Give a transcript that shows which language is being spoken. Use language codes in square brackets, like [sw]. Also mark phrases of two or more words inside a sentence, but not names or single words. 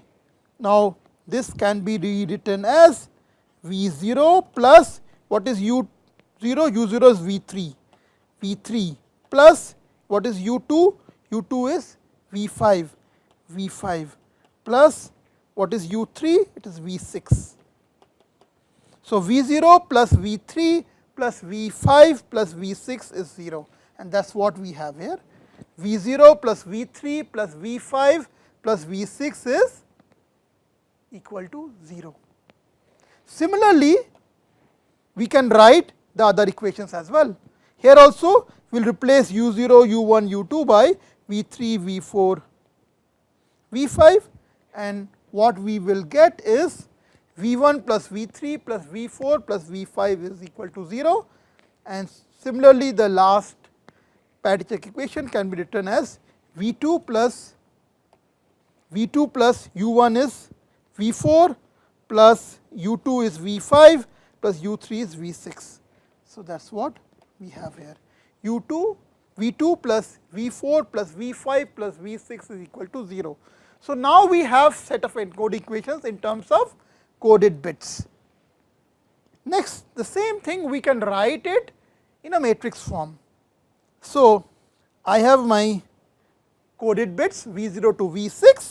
[en] Now, this can be rewritten as V0 plus what is u0? u0 is V3, V3 plus what is u2? u2 is V5, V5 plus what is u3? It is V6. So, V0 plus V3 plus V5 plus V6 is 0, and that is what we have here. V0 plus V3 plus V5 plus V6 is equal to 0. Similarly, we can write the other equations as well. Here also we will replace u0, u1, u2 by V3, V4, V5, and what we will get is V1 plus V3 plus V4 plus V5 is equal to 0, and similarly the last parity check equation can be written as V2 plus u1 is V4 plus u2 is V5 plus u3 is V6. So, that is what we have here. V2 plus V4 plus V5 plus V6 is equal to 0. So, now we have set of encoded equations in terms of coded bits. Next, the same thing we can write it in a matrix form. So, I have my coded bits V0 to V6.